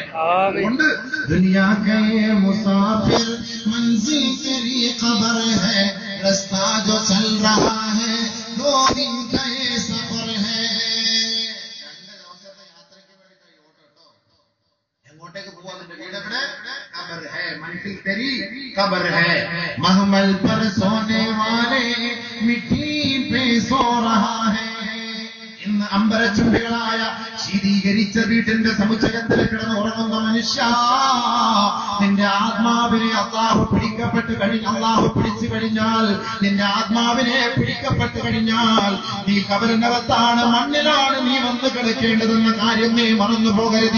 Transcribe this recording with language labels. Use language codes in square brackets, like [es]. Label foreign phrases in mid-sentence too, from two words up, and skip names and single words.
[hi] അതുകൊണ്ട് दुनिया के मुसाफ़िर मंज़िल तेरी क़ब्र है, रस्ता जो चल रहा है दो दिन का ये सफ़र है. [ml] രണ്ട് ദിവസത്തെ യാത്രയ്ക്ക് വേണ്ടി ഓട്ടോ, എങ്ങോട്ടേക്ക് പോവാ? നിന്റെ വീട് എവിടെ? [hi] क़ब्र है, मंज़िल तेरी क़ब्र है, महमल पर सोने वाले मिट्टी पे सो रहा है. [ml] ഇന്ന് അമ്പരച്ചുംബികളായ ശീതീകരിച്ച വീട്ടിന്റെ സമുച്ചയത്തിൽ കിടന്ന് ഉറങ്ങുന്ന മനുഷ്യ, നിന്റെ ആത്മാവിനെ അല്ലാഹു പിടിക്കപ്പെട്ട് അല്ലാഹു പിടിച്ചു കഴിഞ്ഞാൽ, നിന്റെ ആത്മാവിനെ പിടിക്കപ്പെട്ട് കഴിഞ്ഞാൽ നീ കബറിനകത്താണ്, മണ്ണിലാണ് നീ വന്ന് കിടക്കേണ്ടതെന്ന കാര്യം നീ മറന്നു പോകരുത്.